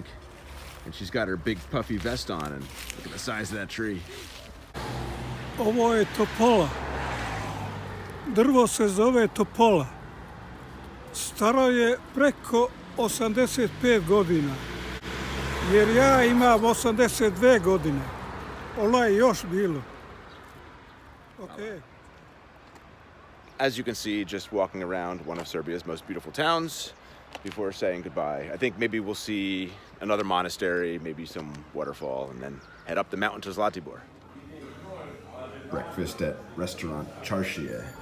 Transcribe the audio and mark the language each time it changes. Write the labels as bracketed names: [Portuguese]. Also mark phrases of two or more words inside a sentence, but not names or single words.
[English] And she's got her big puffy vest on, and look at the size of that tree. [Serbian] Ovo je Topola. Drvo se zove Topola. Staro je preko 85 godina. Jer ja imam 82 godine. Ono je još bilo. [English] Okay. As you can see, just walking around one of Serbia's most beautiful towns before saying goodbye. I think maybe we'll see another monastery, maybe some waterfall, and then head up the mountain to Zlatibor. Breakfast at restaurant Charshia.